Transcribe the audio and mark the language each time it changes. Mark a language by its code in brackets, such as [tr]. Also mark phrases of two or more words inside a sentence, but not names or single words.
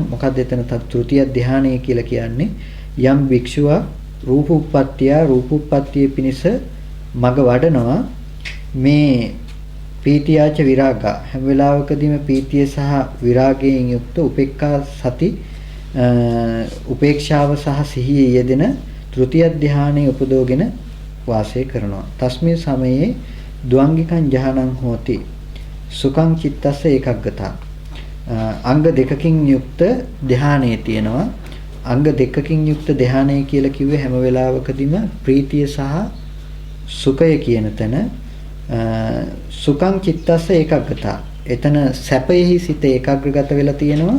[si] මොකක්ද එතන තෘතිය ධානය කියලා කියන්නේ යම් භික්ෂුවක් රූපෝප්පත්තිය පිණිස මග වඩනවා මේ [pi] පීතියාච විරාගා [si] හැම වෙලාවකදීම පීතිය සහ විරාගයෙන් යුක්ත උපේක්ෂාව සහ සිහියේ යෙදෙන තෘතිය ධානයේ උපදෝගෙන වාසය කරනවා. [pi] තස්මේ සමයේ ද්වංගිකං ඥානං හෝති සුඛං චිත්තස්ස ඒකග්ගතා. [si] අංග දෙකකින් යුක්ත ධානයේ තියෙනවා. අංග දෙකකින් යුක්ත ධානය කියලා කිව්වේ හැම වෙලාවකදීම ප්‍රීතිය සහ සුඛය කියන තැන [pi] සුඛං චිත්තස්ස ඒකග්ගතා. [si] එතන සැපයෙහි සිත ඒකාග්‍රගත වෙලා තියෙනවා.